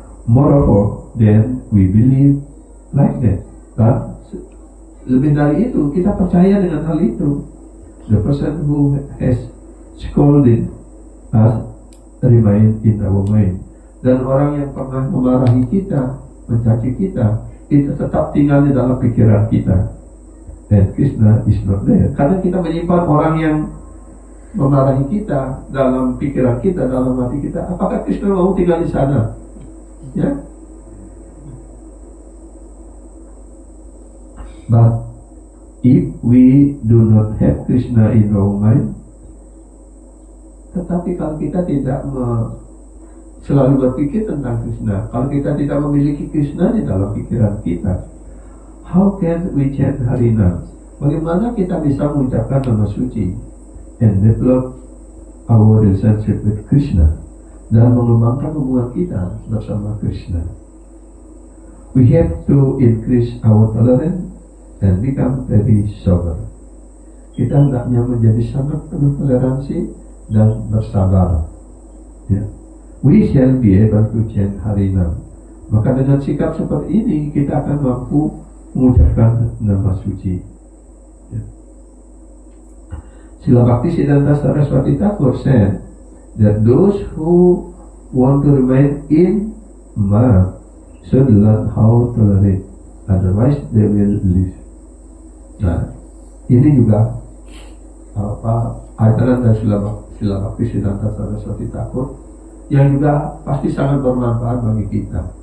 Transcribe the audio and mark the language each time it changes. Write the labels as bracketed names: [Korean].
[English] Moreover, then we believe like that. [Indonesian] Dan lebih dari itu, kita percaya dengan hal itu. [English] The person who has scolded us remain in our mind. [Indonesian] Dan orang yang pernah memarahi kita, mencaci kita, itu tetap tinggal di dalam pikiran kita. [English] And Krishna is not there. [Indonesian] Karena kita menyimpan orang yang memarahi kita dalam pikiran kita, dalam hati kita. Apakah Krishna mau tinggal di sana? Ya. [English] But if we do not have Krishna in our mind, [Indonesian] tetapi kalau kita tidak selalu berpikir tentang Krishna, kalau kita tidak memiliki Krishna di dalam pikiran kita, [English] how can we chant Harinam? [Indonesian] Bagaimana kita bisa mengucapkan nama suci [English] and develop our relationship with Krishna, [Indonesian] dan mengembangkan hubungan kita bersama Krishna? [English] We have to increase our tolerance and become very sober. [Indonesian] Kita hendaknya menjadi sangat penuh toleransi dan bersabar. Ya. [English] We shall be able to chant Harinam. [Indonesian] Maka dengan sikap seperti ini kita akan mampu mengucapkan nama suci. Ya. [English] Srila Bhaktisiddhanta Saraswati Thakur said that those who want to remain in mud should learn how to tolerate, otherwise they will live. [Indonesian] Nah, ini juga ajaran dari Srila Bhaktisiddhanta Saraswati Thakur yang juga pasti sangat bermanfaat bagi kita.